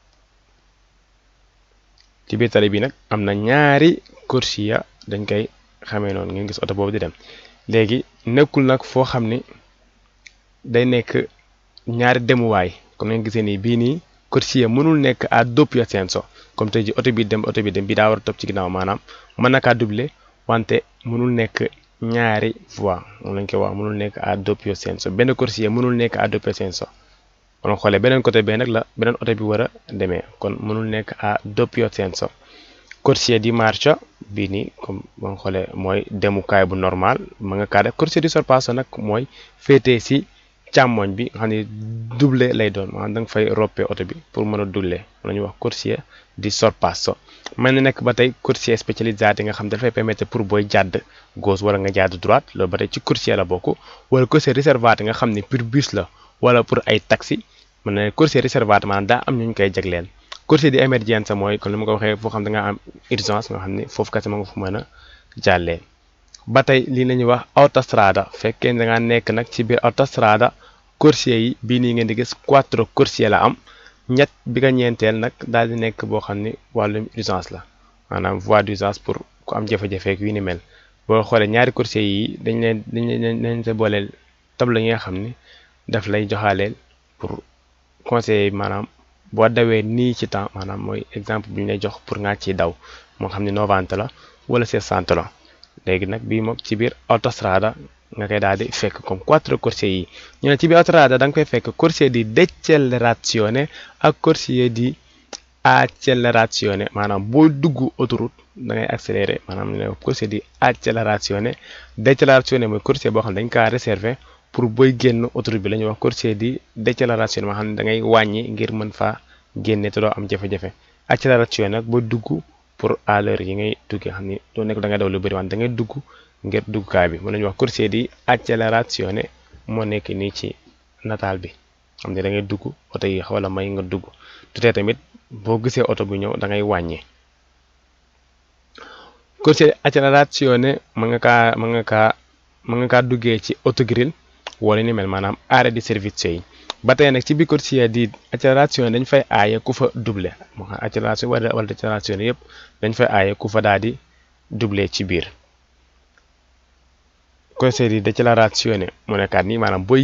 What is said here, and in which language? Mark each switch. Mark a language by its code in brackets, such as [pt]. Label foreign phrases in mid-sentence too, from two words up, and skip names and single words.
[wo] ci biir tali bi nag am na ñaari corsia dañ koy xamee noonu ngeen gis oto boobu di dem léegi nekkul nag foo xam ni day nekk ñaari demuwaay comme ngeen gisee nii bii nii corsia mënul nekk à [it] doppio senso [wo] comme tey ji oto bi dem bi daa war a topp ci ginnaaw maanaam mën na kaa doubler wante mënul nekk ñaari voie moom lañ koy wax mënul nekk à [it] doppio senso [wo] benn corsia mënul nekk à [it] doppio senso [wo] kon xoolee [fr] beneen côté [wo] bee nag la beneen oto bi war a demee kon mënul nekk à [it] doppio senso corsia di marcia [wo] bii nii comme boo xoolee mooy demukaay bu normal ma nga kaa def [it] corsia di sorpasso [wo] nag mooy féetee si càmmoñ bi nga xam ne double lay doon maanaam da nga fay roppee oto bi pour mën a double la ñuy wax [it] corsia di sorpasso [wo] mel na nekk ba tey [it] corsia specializzate [wo] nga xam dafay permettre pour booy jàdd gauche wala nga jàdd droite loolu ba tey ci corsia la bokk wala [it] corsia riservate [wo] nga xam ne pour bus la wala pour ay taxi mën na ne [it] corsia riservate [wo] maanaam daa am ñu koy jagleen [it] corsia di emergenza [wo] mooy comme ni ma ko waxee foo xam da nga am urgence nga xam ne foofu kese ma nga fu mën a jàllee ba tey lii la ñuy wax autostrada fekkee da nga nekk nag ci biir autostrada corsia yi bii nii ngeen di gis 4 corsia la am ñett bi nga ñeenteel nag daal di nekk boo xam ni wàllum urgence la maanaam [fr] voie d'urgence [wo] pour ku am jafe-jafe yu ni mel boo xoolee ñaari corsia yi dañ leen sa booleel tableau yi nga xam ni daf lay joxaaleel [fr] pour conseiller [wo] maanaam boo dawee nii ci temps maanaam mooy exemple bi ñu lay jox pour nga ciy daw moo xam ne 90 la wala 60 la léegi nag bii moom ci biir autostrada nga koy daal di fekk comme 4 corsie yi ñu ne ci biir autostrada da nga koy fekk [it] corsie di décelerazione [wo] ak [it] corsie di [wo] accelerazione maanaam boo dugg autoroute da ngay accélérer maanaam ñu ne [it] corsie di accelerazione décelerazione [wo] mooy corsie boo xam ne dañ kaa [fr] réserver pour [wo] booy génn autoroute bi la ñuy wax [it] corsie di décelerazione [wo] moo xam ne da ngay wàññi ngir mën faa génne te doo am jafe-jafe accélération nag boo dugg [fr] pour à l'heure [wo] yi ngay duggee xam ni doo nekk da ngay daw lu bëri wante da ngay dugg ngir duggukaay bi mën nañu wax [it] corsie di accelerazione [wo] moo nekk nii ci nataal bi xam ne da ngay dugg oto yi xaw la may nga dugg tutee tamit boo gisee oto bu ñëw da ngay wàññi [it] corsie di accelerazione [wo] mën nga kaa duggee ci autogrill wala ni mel maanaam [it] arrêt di servizio [wo] yi ba tey nag ci biir [it] corsie di accélération [wo] dañ fay aaye ku fa doublé moo xam accélération wala décélération yëpp dañ fay aaye ku fa daal di doublé ci biir [it] corsie di décélération [wo] mu nekkaat nii maanaam booy